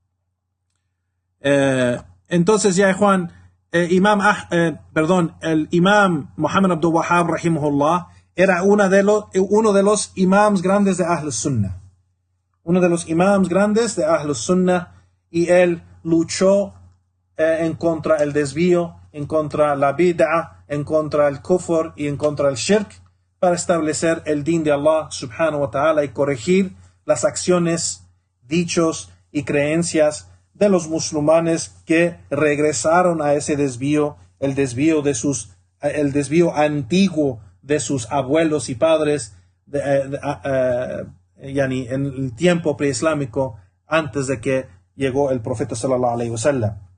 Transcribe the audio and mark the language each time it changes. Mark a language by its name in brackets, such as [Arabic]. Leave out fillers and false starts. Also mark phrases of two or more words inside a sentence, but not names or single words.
[Spanish] Entonces, ya Juan, el Imam Muhammad Abdul Wahhab rahimahullah era uno de los imams grandes de [Arabic] أهل السنة. [Spanish] Uno de los imams grandes de [Arabic] أهل السنة, [Spanish] y él luchó en contra el desvío, en contra la bid'ah, en contra el kufr y en contra el shirk, para establecer el din de Allah [Arabic] سبحانه وتعالى [Spanish] y corregir las acciones, dichos y creencias de los musulmanes que regresaron a ese desvío, el desvío antiguo de sus abuelos y padres, en el tiempo preislámico, antes de que llegó el profeta [Arabic] صلى الله عليه وسلم.